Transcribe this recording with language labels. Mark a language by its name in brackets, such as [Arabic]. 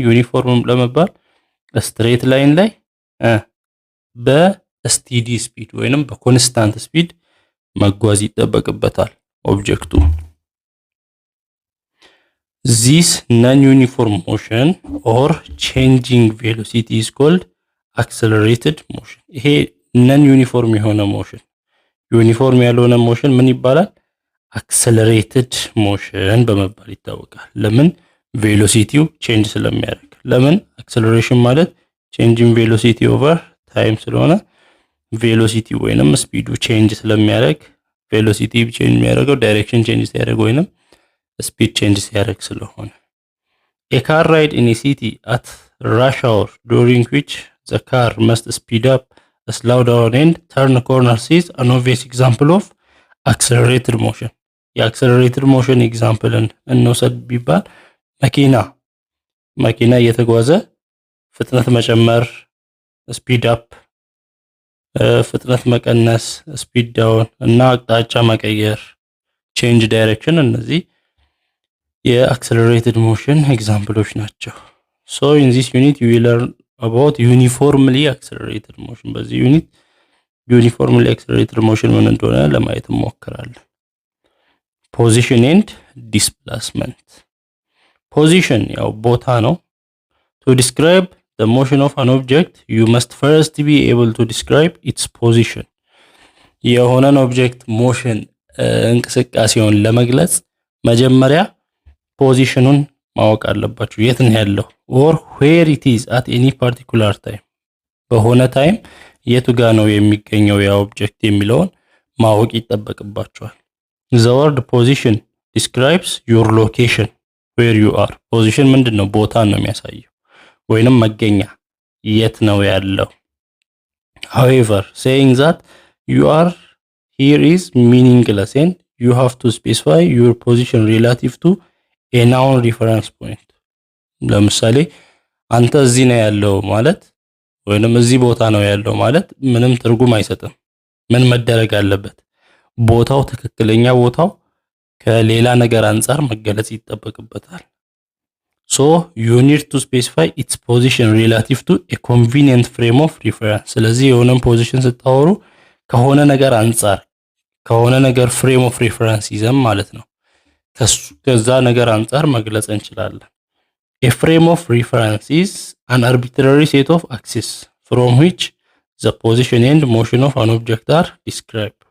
[Amharic] ዩኒፎርም ለመባል ስትሬት ላይን ላይ በስቲዲ ስፒድ ወይንም በኮንስታንት ስፒድ መጓዝ ይጠበቅበታል ኦብጀክቱ። [English] This non-uniform motion or changing velocity is called accelerated motion. [Amharic] ይሄ non-uniform የሆነ ሞሽን ዩኒፎርም ያልሆነ ሞሽን ምን ይባላል? አክሰለሬትድ ሞሽን በመባል ይታወቃል። ለምን? ቬሎሲቲው ቼንጅ ስለሚያደርግ። ለምን? አክሰለሬሽን ማለት ቼንጂንግ ቬሎሲቲ ኦቨር ታይም ስለሆነ ቬሎሲቲ ወይንም ስፒዱ ቼንጅ ስለሚያደርግ ቬሎሲቲ ቼንጅ የሚያደርገው ዳይሬክሽን ቼንጅ ሲያደርግ ወይንም ስፒድ ቼንጅ ሲያደርግ ስለሆነ [English] a car ride in a city at rush hour during which the car must speed up, slow down and turn corners is an obvious example of accelerated motion. [Amharic] የአክሰለሬትድ ሞሽን ኤግዛምፕልን እንውሰድ ቢባል መኪና እየተጓዘ ፍጥነት መጨመር፣ ስፒድ አፕ፣ ፍጥነት መቀነስ፣ ስፒድ ዳውን እና አቅጣጫ መቀየር ቼንጅ ዳይሬክሽን እነዚህ የአክሰለሬትድ ሞሽን ኤግዛምፕሎች ናቸው። [English] So in this unit you will learn about uniformly accelerated motion. [Amharic] በዚህ ዩኒት ዩኒፎርምሊ አክሰለሬትድ ሞሽን ምን እንደሆነ ለማየት እንሞክራለን። ፖዚሽን ኤንድ ዲስፕሌስመንት። ፖዚሽን ያው ቦታ ነው። [English] To describe the motion of an object you must first be able to describe its position. [Amharic] የሆነን ኦብጀክት ሞሽን እንቅስቃሴውን ለመግለጽ መጀመሪያ ፖዚሽኑን ማወቅ አለባችሁ። የት ነው ያለው? [English] or where it is at any particular time. [Amharic] በሆነ ታይም የቱ ጋር ነው የሚገኘው ያ ኦብጀክት የሚለውን ማወቅ ይጠበቅባችኋል። [English] The word position describes your location, where you are. [Amharic] ፖዚሽን ምንድነው? ቦታን ነው የሚያሳየው ወይንም መገኛ የት ነው ያለው። [English] However, saying that you are here is meaningless and you have to specify your position relative to a known reference point. [Amharic] ለምሳሌ አንተ እዚህ ነው ያለው ማለት ወይንም እዚህ ቦታ ነው ያለው ማለት ምንም ትርጉም አይሰጥም። ምን መደረግ አለበት? ቦታው ትክክለኛ ቦታው ከሌላ ነገር አንፃር መገለጽ ይጠበቅበታል። [English] So you need to specify its position relative to a convenient frame of reference. [Amharic] ስለዚህ የሆነን ፖዚሽን ስታወሩ ከሆነ ነገር አንፃር ከሆነ ነገር ፍሬም ኦፍ ሪፈረንስ ይዘን ማለት ነው ከዛ ነገር አንፃር መግለጽ እንችላለን። [English] A frame of reference is an arbitrary set of axes from which the position and motion of an object are described.